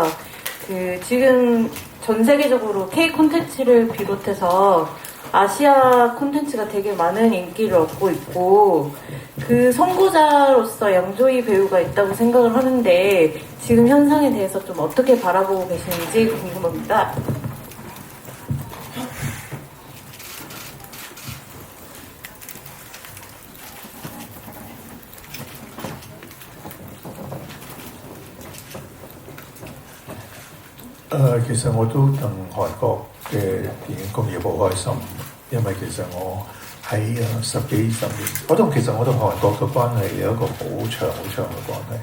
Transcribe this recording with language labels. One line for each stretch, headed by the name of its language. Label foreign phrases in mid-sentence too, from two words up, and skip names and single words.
Korean: 지금 전 세계적으로 K 콘텐츠를 비롯해서 아시아 콘텐츠가 되게 많은 인기를 얻고 있고, 그 선구자로서 양조희 배우가 있다고 생각을 하는데, 지금 현상에 대해서 좀 어떻게 바라보고 계시는지 궁금합니다.
Cantonese: 其實我都戥韓國嘅電影工業好開心，因為其實我喺10幾20年，其實我同韓國嘅關係有一個好長嘅關係。